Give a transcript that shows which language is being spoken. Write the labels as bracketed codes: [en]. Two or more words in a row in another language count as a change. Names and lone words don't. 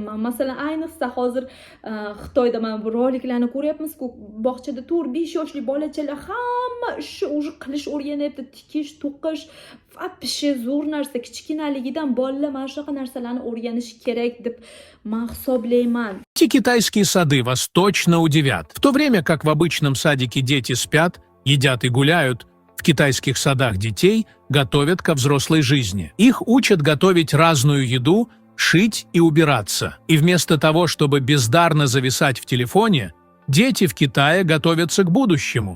[uz] Masalan, ayniqsa hozir Xitoyda mana bu roliklarni ko'ryapmiz-ku, bog'chada 4-5 yoshli bolachalar hamma ishni o'zi qilish o'rganyapti, tikish, to'qish va pishi zo'r narsa. Kichkinaligidan bolalar mana shunaqa narsalarni o'rganish kerak deb men hisoblayman. [ru] Эти китайские сады вас точно удивят. В то время как в обычном садике дети спят, едят и гуляют, в китайских садах детей готовят ко взрослой жизни. Их учат готовить разную еду, шить и убираться. И вместо того, чтобы бездарно зависать в телефоне, Дети в Китае готовятся к будущему.